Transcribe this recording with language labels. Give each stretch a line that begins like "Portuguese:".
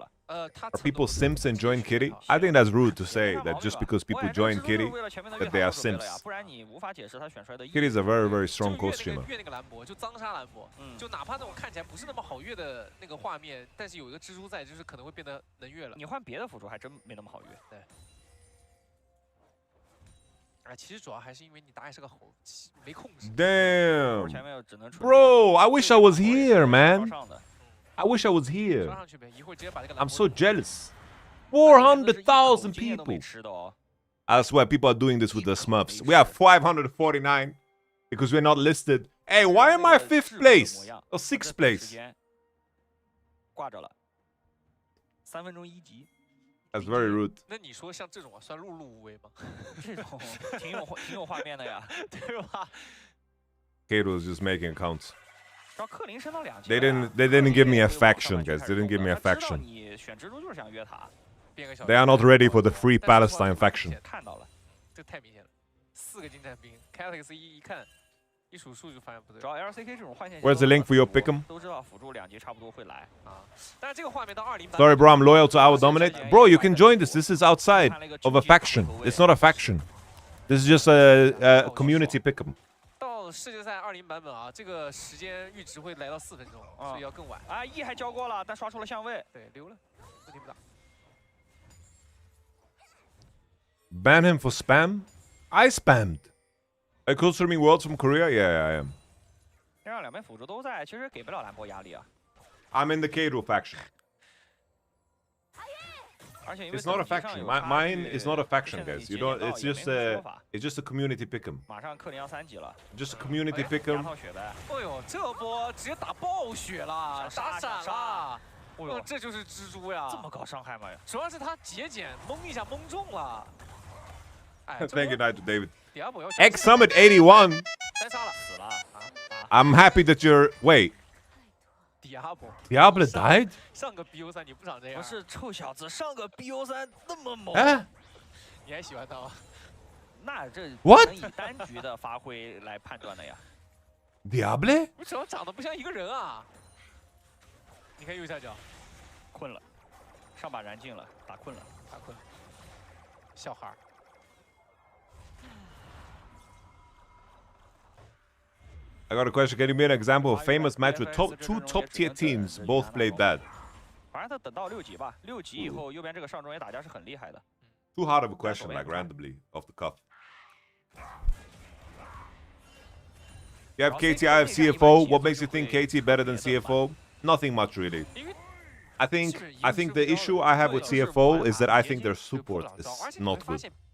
English: Are people simps and join Kitty? I think that's rude to say that just because people join Kitty that they are simps. Kitty is a very, very strong costumer.
Chinese: 越那个兰博就脏杀兰博，就哪怕那种看起来不是那么好越的那个画面，但是有一个蜘蛛在，就是可能会变得能越了。你换别的辅助还真没那么好越。对。哎，其实主要还是因为你打野是个猴，没控制。
English: Damn. Bro, I wish I was here, man. I wish I was here. I'm so jealous. 400,000 people. I swear people are doing this with the Smurfs. We have 549 because we're not listed. Hey, why am I 5th place or 6th place?
Chinese: 挂着了，3分钟1级。
English: That's very rude.
Chinese: 那你说像这种啊，算碌碌无为吗？这种挺有画面的呀，对吧
English: Kate was just making accounts.
Chinese: 找克林升到2级。
English: They didn't give me a faction, guys. They didn't give me a faction.
Chinese: 你选蜘蛛就是想约塔。
English: They are not ready for the Free Palestine faction.
Chinese: 看到了，这太明显了，4个近战兵 ，Calyx 一看，一数数就发现不对。找 LCK 这种换线。
English: Where's the link for your pick'em?
Chinese: 都知道辅助2级差不多会来啊，但是这个画面到20。
English: Sorry, bro. I'm loyal to our dominate. Bro, you can join this. This is outside of a faction. It's not a faction. This is just a community pick'em.
Chinese: 到世界赛20版本啊，这个时间阈值会来到4分钟，所以要更晚。啊，E 还交过了，但刷出了相位。对，溜了，问题不大。
English: Ban him for spam? I spammed. Are you streaming worlds from Korea? Yeah, I am.
Chinese: 这样2边辅助都在，其实给不了兰博压力啊。
English: I'm in the Kato faction. It's not a faction. Mine is not a faction, guys. You don't. It's just a community pick'em.
Chinese: 马上克林要3级了。
English: Just a community pick'em.
Chinese: 哎呦，这波直接打暴血了，打闪了。哎呦，这就是蜘蛛呀！这么高伤害吗？主要是他节俭蒙一下蒙中了。
English: Thank you, Night to David. X Summit 81.
Chinese: 单杀了，死了。
English: I'm happy that you're. Wait. Diablo died?
Chinese: 上个 BO3你不长这样。不是臭小子，上个 BO3那么猛。哎，你还喜欢他吗？那这
English: What?
Chinese: 能以单局的发挥来判断的呀。
English: Diablo?
Chinese: 为什么长得不像一个人啊？你看右下角，困了，上把燃尽了，打困了，打困了，小孩儿。
English: I got a question. Can you give me an example of a famous match with two top-tier teams both played bad?
Chinese: 反正他等到6级吧，6级以后右边这个上中野打架是很厉害的。
English: Too hard of a question, like randomly off the cuff. You have KT, I have CFO. What makes you think KT better than CFO? Nothing much really. I think the issue I have with CFO is that I think their support is not good.